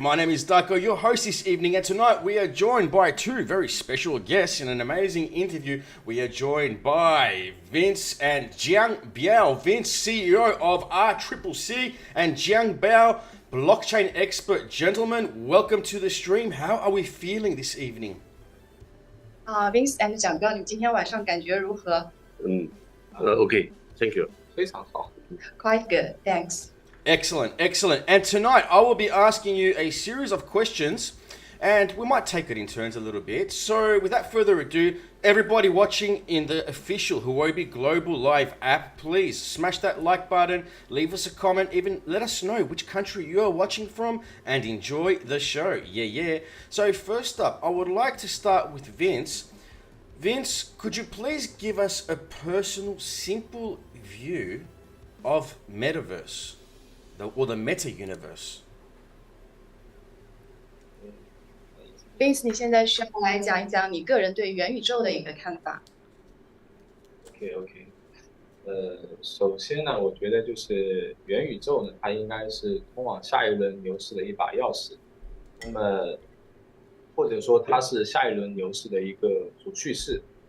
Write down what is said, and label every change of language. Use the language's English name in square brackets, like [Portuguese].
[English] My name is Darko, your host this evening, and tonight we are joined by two very special guests in an amazing interview. We are joined by Vince and Jiang Biao. Vince, CEO of RCCC, and Jiang Biao, blockchain expert. Gentlemen, welcome to the stream. How are we feeling this evening? [Chinese] Vince and 蒋哥，你今天晚上感觉如何 [English] ？OK, thank you. [Chinese] 非常好。 [English] Quite good, thanks. Excellent, excellent. And tonight I will be asking you a series of questions, and we might take it in turns a little bit. So without further ado, everybody watching in the official Huobi Global Live app, please smash that like button, leave us a comment, even let us know which country you are watching from, and enjoy the show. Yeah. So first up, I would like to start with Vince. Vince, could you please give us a personal, simple view of Metaverse, or the Metauniverse? [Chinese] Vince， 你现在需要来讲一讲你个人对元宇宙的一个看法。 OK， 首先呢，我觉得就是元宇宙呢，它应该是通往下一轮牛市的一把钥匙。那么，或者说它是下一轮牛市的一个主叙事。